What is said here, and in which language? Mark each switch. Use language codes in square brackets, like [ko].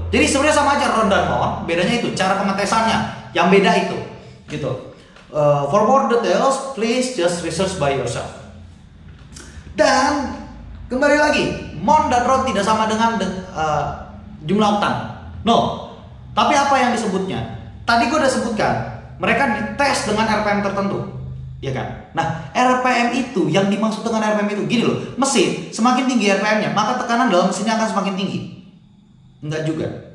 [id] Jadi sebenarnya sama aja RON dan MON, bedanya itu cara pengetesannya yang beda itu, gitu. [en] For more details, please just research by yourself. [id] Dan kembali lagi, MON dan RON tidak sama dengan jumlah oktan. No, tapi apa yang disebutnya? Tadi gue udah sebutkan, mereka dites dengan RPM tertentu, ya kan? Nah, RPM itu, yang dimaksud dengan RPM itu, gini loh, mesin semakin tinggi RPM-nya, maka tekanan dalam mesinnya akan semakin tinggi. Enggak juga.